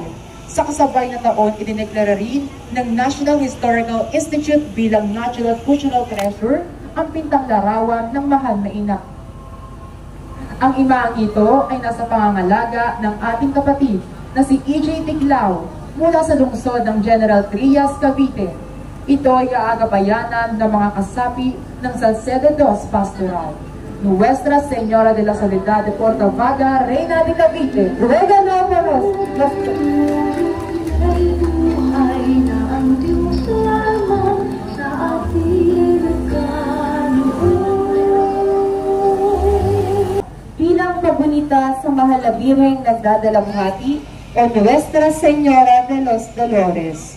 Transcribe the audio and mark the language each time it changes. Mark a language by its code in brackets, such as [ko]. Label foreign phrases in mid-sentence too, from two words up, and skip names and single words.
[tl] Sa kasabay na taon, idineklara rin ng National Historical Institute bilang Natural Cultural Treasure ang pintang larawan ng Mahal na Ina. Ang imaang ito ay nasa pangangalaga ng ating kapatid na si E.J. Tiglao mula sa lungsod ng General Trias, Cavite. Ito ay aagabayanan ng mga kasapi ng Salcedo II Pastoral. [es] Nuestra Señora de la Soledad de Portavaga, Reina de Cavite, ruega por [tl] ay buhay na ang Diyos lamang sa ating nagkanuon. Bilang pagunita sa Mahal na Birheng Nagdadalamhati o [es] Nuestra Señora de los Dolores.